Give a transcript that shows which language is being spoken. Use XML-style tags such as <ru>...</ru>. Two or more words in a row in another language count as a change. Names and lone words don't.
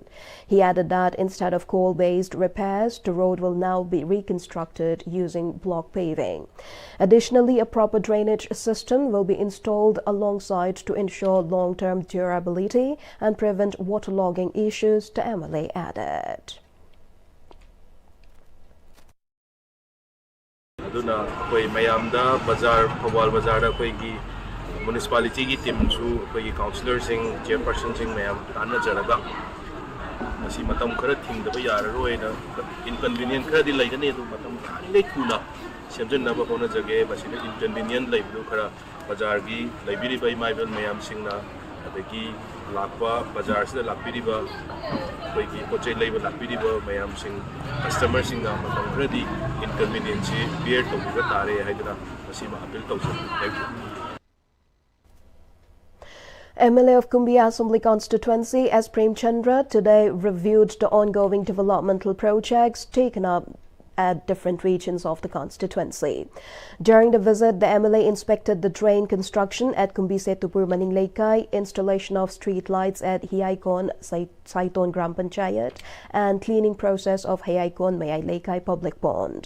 <en>He added that instead of coal-based repairs, the road will now be reconstructed using block paving. Additionally, a proper drainage system will be installed alongside to ensure long-term durability and prevent waterlogging issues, the MLA added.</en> <mni>Aduna koi mayamda bazar Thobal bazar da koi gi municipality gi team su koi gi councillor sing chairperson sing mayam tanna jaraga asi matam khara thing da ba yar roi na inconvenient khara di lai ne du matam le kuna semjen na ba bona jage basi inconvenient lai bu khara bazar gi laibiri bai maibel mayam sing na adagi lakwa bazar sida lakpiriba koi gi pochai leiba lakpiriba mayam sing customer sing na matam khara di</mni> <en>inconvenience bear</en> <mni>to ba tare haidana asi ma appeal to</mni> <en>thank you. MLA of Kumbhi Assembly constituency S. Prem Chandra today reviewed the ongoing developmental projects taken up at different regions of the constituency. During the visit, the MLA inspected the drain construction at Kumbhi Setupur Maning Leikai, installation of street lights at Hiaikon Saiton Gram Panchayat, and cleaning process of Hiaikon Mayai Leikai Public Pond.</en>